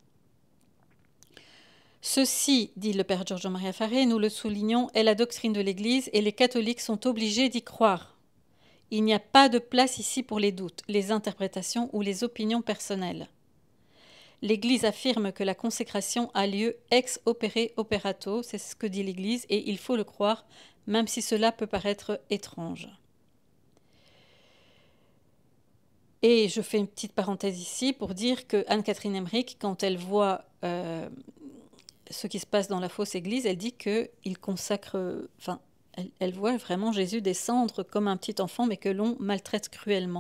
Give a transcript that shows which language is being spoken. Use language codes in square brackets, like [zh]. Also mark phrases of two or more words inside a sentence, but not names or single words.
[fr] Ceci, dit le père Giorgio Maria Faré, nous le soulignons, est la doctrine de l'Église et les catholiques sont obligés d'y croire. Il n'y a pas de place ici pour les doutes, les interprétations ou les opinions personnelles. L'Église affirme que la consécration a lieu [la] ex opere operato, [fr] c'est ce que dit l'Église, et il faut le croire, même si cela peut paraître étrange. Et je fais une petite parenthèse ici pour dire que Anne-Catherine Emmerich, quand elle voit ce qui se passe dans la fausse Église, elle dit qu'il consacre, elle voit vraiment Jésus descendre comme un petit enfant, mais que l'on maltraite cruellement.